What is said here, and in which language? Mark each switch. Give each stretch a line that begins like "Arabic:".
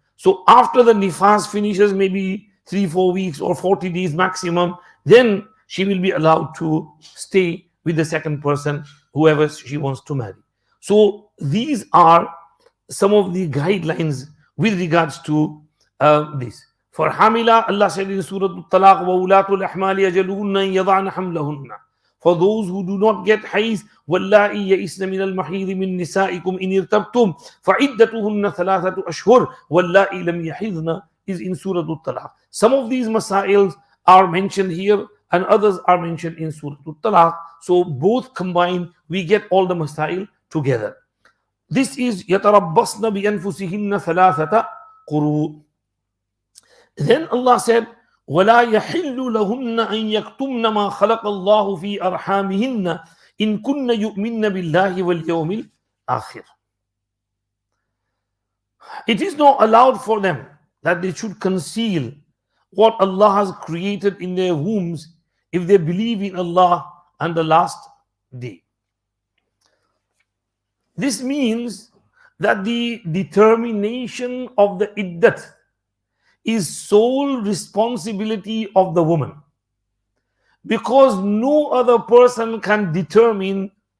English: So after the nifas finishes, maybe 3-4 weeks or 40 days maximum, then she will be allowed to stay with the second person, whoever she wants to marry. So these are some of the guidelines with regards to this. For Hamila, Allah said in Surah Talaq,
Arabic: وَأُولَاتُ الْأَحْمَالِ يَجَلُهُنَّ يَضَعْنَ حَمْلَهُنَّ.
English: For those who do not get Hayz,
Arabic: وَاللَّائِي يَئِسْنَ مِنَ الْمَحِيضِ مِن نِسَائِكُمْ إِنِ ارْتَبْتُمْ فَعِدَّتُهُنَّ 3 أشهر وَاللَّائِي لَمْ يَحِضْنَ
English: is in Surah Talaq. Some of these Masaa'ils are mentioned here and others are mentioned in Surah Talaq. So both combined, we get all the Masaa'il together. This is
Arabic: يَتَرَبَّصْنَ بِأَنفُسِهِنَّ 3 قُرُوءٍ.
English: Then Allah said,
Arabic: وَلَا يَحِلُّ لَهُنَّ أَن يَكْتُمْنَ مَا خَلَقَ اللَّهُ فِي أَرْحَامِهِنَّ إِن كُنَّ يُؤْمِنَّ بِاللَّهِ وَالْيَوْمِ الْآخِرِ.
English: It is not allowed for them that they should conceal what Allah has created in their wombs if they believe in Allah and the last day. This means that the determination of the iddat is sole responsibility of the woman, because no other person can determine